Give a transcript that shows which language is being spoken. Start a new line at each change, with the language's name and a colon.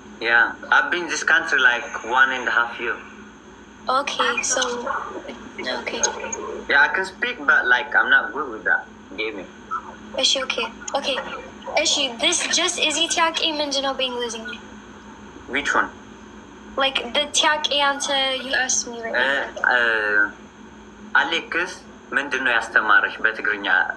English: yeah I've been in this country like 1.5 years. okay so okay yeah I can speak but like I'm not good with that gaming.
Amharic: እሺ
English: okay
Amharic: እሺ
English: this just easy
Amharic: ጥያቄ ምንድነው በእንግሊዝኛ?
English: which one? like the
Amharic: ጥያቄ አንተ
English: you asked me right
Amharic: አሌክስ ምንድነው ያስተማረሽ በትግርኛ?